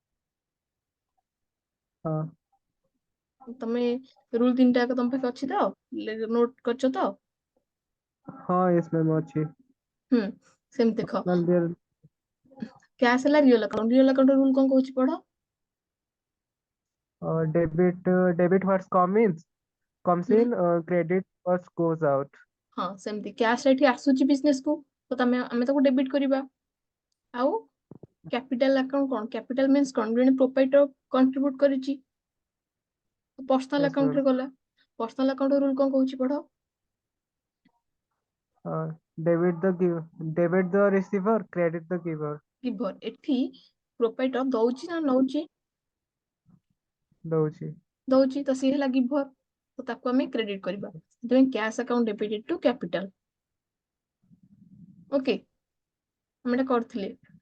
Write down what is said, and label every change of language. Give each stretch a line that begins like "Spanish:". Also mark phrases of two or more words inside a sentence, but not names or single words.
Odia: ହଁ। ତମେ ରୁଲ 3ଟା ତମ ପାଖେ ଅଛି ତ, ନୋଟ କରିଛ ତ? ହଁ,
English: yes ma'am
Odia: ଅଛି। ହୁଁ, ସେମିତି ଦେଖ, ନହେଲେ କ୍ୟାଶ ହେଲା
English: real account, real account rule
Odia: କଣ କହୁଛି ପଢ।
English: debit what's comes
Odia: ହୁଁ,
English: in, credit what goes out।
Odia: ହଁ ସେମିତି କ୍ୟାଶ ଏଠି ଆସୁଛି ବିଜନେସ କୁ, ତ ଆମେ ତାକୁ ଡେବିଟ୍ କରିବା। ଆଉ
English: capital account
Odia: କଣ?
English: capital means
Odia: କଣ? ଜଣେ
English: proprietor contribute
Odia: କରିଛି, ପର୍ସନାଲ
English: Yes
Odia: ଆକାଉଣ୍ଟ
English: ma'am।
Odia: ରେ ଗଲା।
English: personal account rule
Odia: କଣ କହୁଛି ପଢ।
English: Debit the receiver, credit the giver।
Odia: ଗିଭର, ଏଠି ପ୍ରୋପାଇଟର ଦଉଛି ନା ନଉଛି? ଦଉଛି। ଦଉଛି, ତ ସିଏ ହେଲା ଗିଭର, ତ ତାକୁ ଆମେ କ୍ରେଡିଟ କରିବା। ସେଥିପାଇଁ
English: cash account debited to capital.
Odia: ଓକେ, ଆମେ ଏଟା କରିଥିଲେ।